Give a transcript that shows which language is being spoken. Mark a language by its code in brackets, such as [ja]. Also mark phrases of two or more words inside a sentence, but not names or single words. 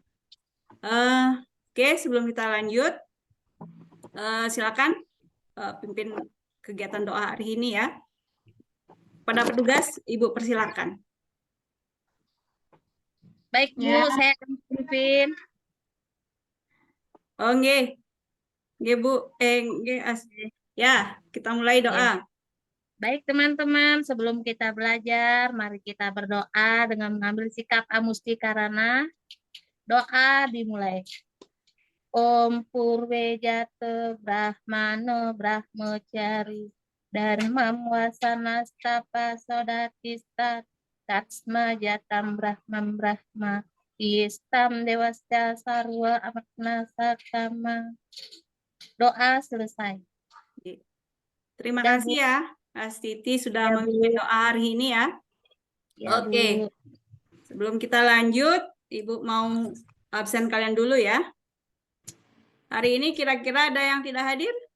[id] Oke, sebelum kita lanjut, silakan pimpin kegiatan doa hari ini ya. Pada petugas, Ibu persilakan. Baik, Bu. Saya akan pimpin. [jv] Oh, nggih. Nggih, Bu. [id] Ya, kita mulai doa. Baik, teman-teman. Sebelum kita belajar, mari kita berdoa dengan mengambil sikap amustikarana. Doa dimulai. [sa] Om Purwe Jate Brahmano Brahmacari Dharmam Wasana Stapa Sodatista Tatsma Jatam Brahmam Brahma Istam Dewasya Sarwa Amatna Sakama. [id] Doa selesai. Terima Ya, kasih Bu. ya, Astiti sudah Ya, memimpin Bu. doa hari ini ya. Ya, Oke. Bu. Sebelum kita lanjut, Ibu mau absen kalian dulu ya. Hari ini kira-kira ada yang tidak hadir?